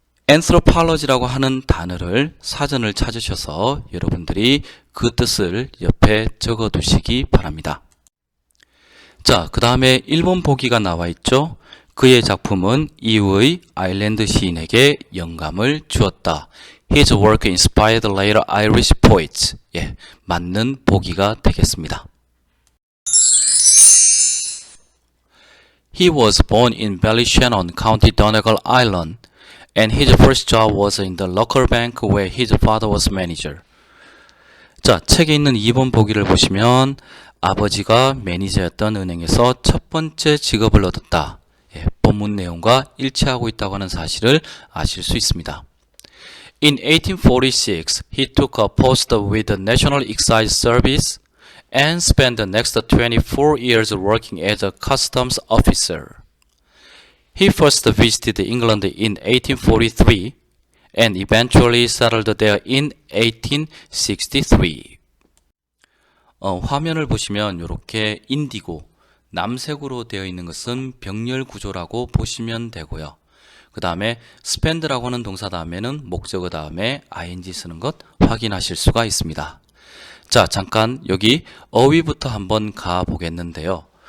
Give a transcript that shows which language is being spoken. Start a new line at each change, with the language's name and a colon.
Korean: anthropology라고 하는 단어를 사전을 찾으셔서 여러분들이 그 뜻을 옆에 적어 두시기 바랍니다. 자, 그 다음에 1번 보기가 나와 있죠. 그의 작품은 이후의 아일랜드 시인에게 영감을 주었다.
English: His work inspired later Irish poets.
Korean: 예, 맞는 보기가 되겠습니다.
English: He was born in Ballyshannon, County Donegal, Ireland, and his first job was in the local bank where his father was manager.
Korean: 자, 책에 있는 2번 보기를 보시면 아버지가 매니저였던 은행에서 첫 번째 직업을 얻었다. 예, 본문 내용과 일치하고 있다고 하는 사실을 아실 수 있습니다.
English: In 1846, he took a post with the National Excise Service and spent the next 24 years working as a customs officer. He first visited England in 1843 and eventually settled there in 1863.
Korean: 화면을 보시면 이렇게 인디고, 남색으로 되어 있는 것은 병렬 구조라고 보시면 되고요. 그 다음에 spend라고 하는 동사 다음에는 목적어 다음에 ing 쓰는 것 확인하실 수가 있습니다. 자, 잠깐 여기 어휘부터 한번 가 보겠는데요.